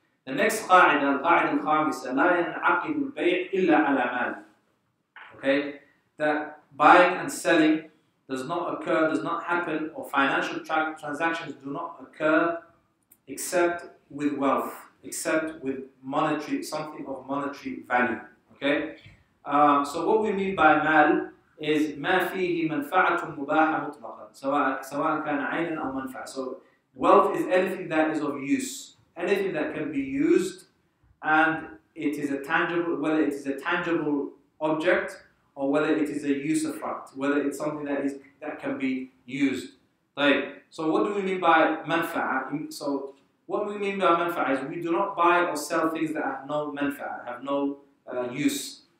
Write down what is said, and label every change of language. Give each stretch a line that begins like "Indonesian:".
English: The next qa'ida,
Arabic: al-qa'ida al-khamisa, la yan'aqidu al-bay' illa ala mal.
English: Okay, that buying and selling does not happen, or financial transactions do not occur except with wealth, except with something of monetary value. Okay, so what we mean by mal is
Arabic: ما فيه منفعة مباحة مطلقا سواء كان عينا أو منفعة.
English: So wealth is anything that is of use, anything that can be used, and it is a tangible, whether it is a tangible object or whether it is a usufruct, whether it's something that can be used. Right. So what do we mean by manfa'a? So what we mean by manfa'a is we do not buy or sell things that have no manfa'a, have no use.